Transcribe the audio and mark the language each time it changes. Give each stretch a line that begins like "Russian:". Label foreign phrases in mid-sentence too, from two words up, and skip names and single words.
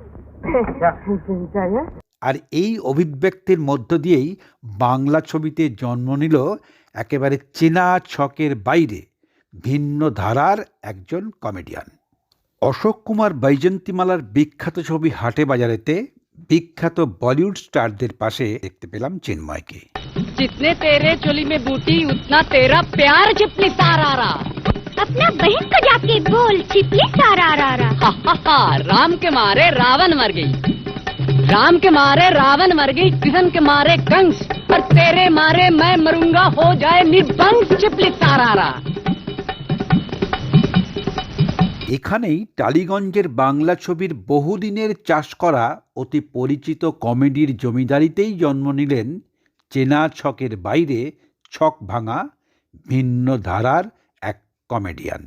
Bangla: আর এই অভিব্যক্তির মধ্য দিয়েই বাংলা ছবিতে জন্ম নিল একেবারে চেনা ছকের বাইরে ভিন্ন ধারার একজন কমেডিয়ান। অশোক কুমার বৈজয়ন্তীমালার বিখ্যাত ছবি হাটে বাজারেতে বিখ্যাত বলিউড স্টারদের পাশে দেখতে পেলাম চিন্ময়কে।
Hindi: जितने तेरे चोली में बूटी उतना तेरा प्यार छिपली सारारा। अपना बहन को जाके बोल छिपली सारारा। राम के मारे रावण मर गई, राम के मारे रावण मर गई, कृष्ण के मारे कंस, और तेरे मारे मैं मरूंगा हो जाए निबंस छिपली सारारा।
Bangla: এখানেই টালিগঞ্জের বাংলা ছবির বহুদিনের চাষ করা অতি পরিচিত কমেডির জমিদারিতেই জন্ম নিলেন চেনা ছকের বাইরে ছক ভাঙা ভিন্ন ধারার এক কমেডিয়ান।